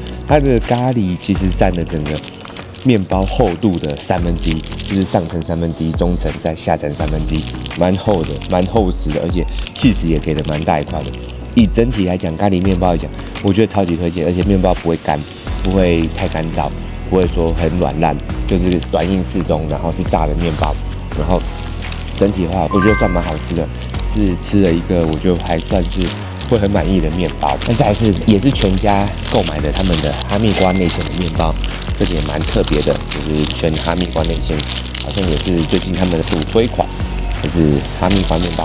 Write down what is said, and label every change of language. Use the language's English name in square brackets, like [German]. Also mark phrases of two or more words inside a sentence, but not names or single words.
[Chinese] 它的咖喱其實佔了整個麵包厚度的1/3，就是上層1/3，中層再下層1/3，蠻厚的，蠻厚實的，而且起司也給的蠻大一塊的。以整體來講，咖喱麵包來講，我覺得超級推薦，而且麵包不會乾，不會太乾燥，不會說很軟爛，就是軟硬適中，然後是炸的麵包， 然後整體的話，我覺得算蠻好吃的，是吃了一個我覺得還算是會很滿意的麵包。但是還是也是全家購買的他們的哈密瓜內餡的麵包，這個也蠻特別的，就是全哈密瓜內餡，好像也是最近他們的主推款，就是哈密瓜麵包。